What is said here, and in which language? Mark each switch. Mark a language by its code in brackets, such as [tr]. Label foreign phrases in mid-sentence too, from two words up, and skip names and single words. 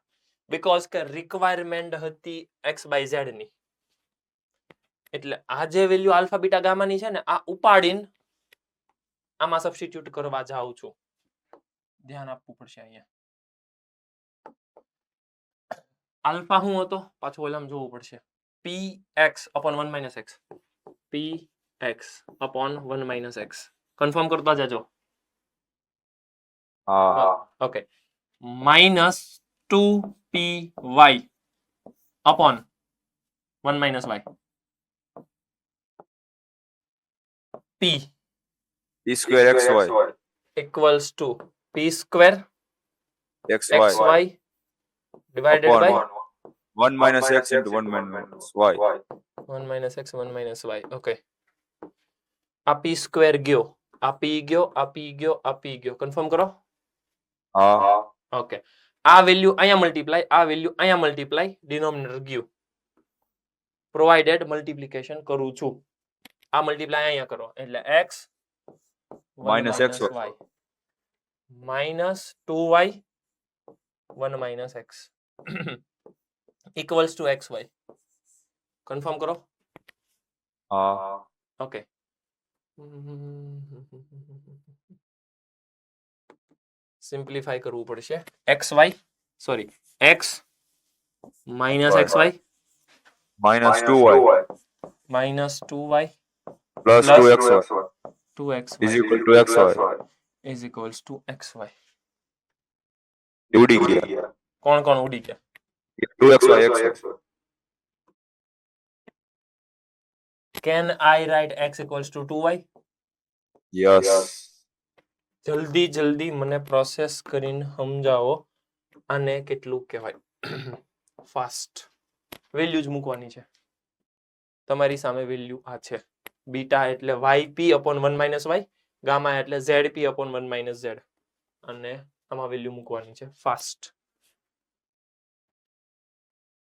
[gu] બીકોઝ કે રિક્વાયરમેન્ટ હતી x/z ની. એટલે આ જે વેલ્યુ આલ્ફા બીટા ગામા ની છે ને, આ ઉપાડીને આમાં સબસ્ટિટ્યુટ કરવા જાઉં છું. ધ્યાન આપવું પડશે અહીંયા. આલ્ફા શું હતો પાછું ઓલામાં જોવું પડશે. [en] px upon 1 - x. px upon 1 - x. [gu] કન્ફર્મ કરતા જાજો. હા. ઓકે, [en] -2py upon 1 - y. p p square xy equals to p square xy xy divided upon by 1 - x into 1 - y. [gu] 1 - x 1 - y. ઓકે, આ p સ્ક્વેર ગયો, આ p ગયો, આ p ગયો, આ p ગયો. કન્ફર્મ કરો. હા. ઓકે, આ વેલ્યુ અહીંયા મલ્ટીપ્લાય, આ વેલ્યુ અહીંયા મલ્ટીપ્લાય, ડિનોમિનેટર ગયું. પ્રોવાઇડેડ મલ્ટીપ્લિકેશન કરું છું. આ મલ્ટીપ્લાય અહીંયા કરો એટલે x [en] Minus xy. minus 2y 1 - x equals to xy. [gu] કન્ફર્મ કરો. હા. ઓકે, સિમ્પ્લિફાય કરવું પડશે. [en] xy સોરી x minus xy -2y minus 2y plus 2xy 2xy is equal to xy. is equals to xy. [gu] ઉડી ગયા. કોણ કોણ ઉડી ગયા? [en] 2xy xy. Can I write x equals to 2y? Yes. [gu] જલ્દી મને પ્રોસેસ કરીને સમજાવો. આને કેટલું કહેવાય? ફાસ્ટ વેલ્યુ જ મૂકવાની છે. તમારી સામે વેલ્યુ આ છે. બીટા એટલે [en] yp upon 1 - y, [gu] ગામા એટલે [en] zp upon 1 - z [gu] અને આમાં વેલ્યુ મૂકવાની છે ફાસ્ટ.